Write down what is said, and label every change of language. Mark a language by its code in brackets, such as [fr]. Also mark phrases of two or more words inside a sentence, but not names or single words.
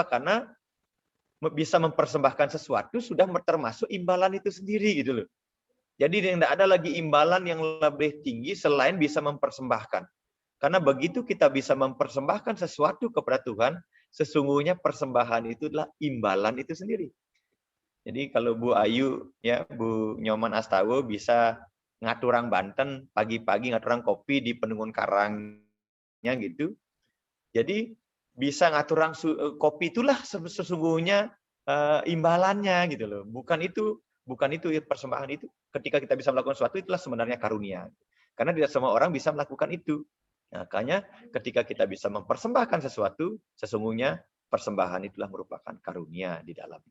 [id] Karena bisa mempersembahkan sesuatu sudah termasuk imbalan itu sendiri gitu loh. Jadi tidak ada lagi imbalan yang lebih tinggi selain bisa mempersembahkan. Karena begitu kita bisa mempersembahkan sesuatu kepada Tuhan, sesungguhnya persembahan itu adalah imbalan itu sendiri. Jadi kalau Bu Ayu, ya Bu Nyoman Astawa bisa ngaturang Banten, pagi-pagi ngaturang kopi di Penungun Karangnya gitu. Jadi bisa ngaturang kopi itulah sesungguhnya imbalannya gitu loh. Bukan itu persembahan itu. Ketika kita bisa melakukan sesuatu itulah sebenarnya karunia. Karena tidak semua orang bisa melakukan itu. Makanya ketika kita bisa mempersembahkan sesuatu, sesungguhnya persembahan itulah merupakan karunia di dalamnya.